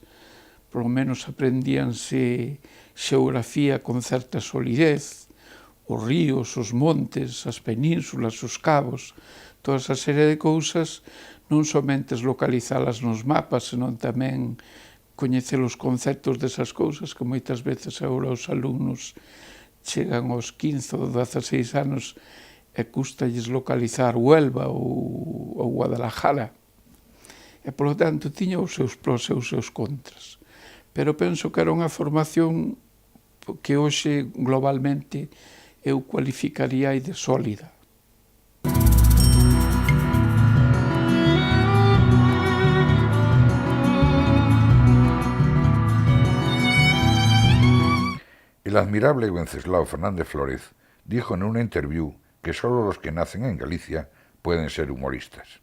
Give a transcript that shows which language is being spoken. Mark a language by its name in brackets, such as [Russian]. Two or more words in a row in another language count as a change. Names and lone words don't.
[Galician] Por lo menos aprendíanse xeografía con certa solidez, os ríos, os montes, as penínsulas, os cabos, toda esa serie de cousas, non somente localizalas nos mapas, senón tamén coñecer os conceptos desas cousas, que moitas veces agora os alumnos chegan aos 15 ou 16 anos e custalles localizar Huelva ou Guadalajara. E, polo tanto, tiña os seus prós e os seus contras. Pero penso que era unha formación que hoxe, globalmente, eu cualificaría de sólida. [Spanish] El admirable Wenceslao Fernández Flórez dijo en una interview que solo los que nacen en Galicia pueden ser humoristas.